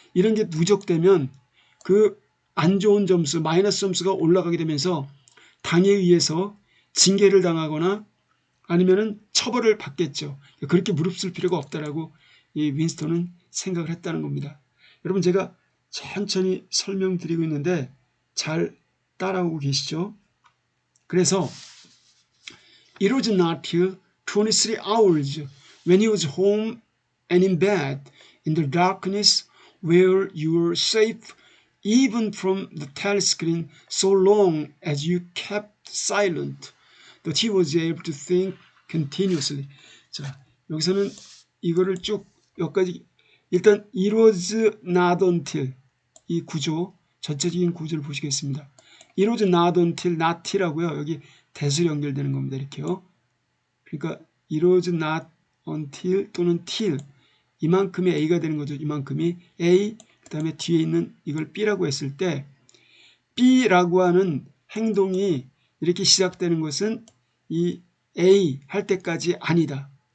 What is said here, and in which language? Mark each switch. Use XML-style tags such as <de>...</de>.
<ko>이런 게 누적되면 그 안 좋은 점수, 마이너스 점수가 올라가게 되면서 당에 의해서 징계를 당하거나 아니면은 처벌을 받겠죠. 그렇게 무릅쓸 필요가 없다라고 이 윈스턴은 생각을 했다는 겁니다. 여러분 제가 천천히 설명드리고 있는데 잘 따라오고 계시죠? 그래서</ko> <en>it was not till 23 hours when he was home and in bed in the darkness where you were safe even from the telescreen so long as you kept silent that he was able to think continuously.</en> <ko>자, 여기서는 이거를 쭉 여기까지 일단</ko> <en>it was not until</en> <ko>이 구조 전체적인 구조를 보시겠습니다.</ko> <en>it was not until not till하고요.</en> <ko>여기 대수 연결되는 겁니다. 이렇게요. 그러니까</ko> <en>it was not until</en> <ko>또는 till 이만큼이 A가 되는 거죠. 이만큼이 A 그 다음에 뒤에 있는 이걸 B라고 했을 때 B라고 하는 행동이 이렇게 시작되는 것은 이 A 할 때까지 아니다.</ko>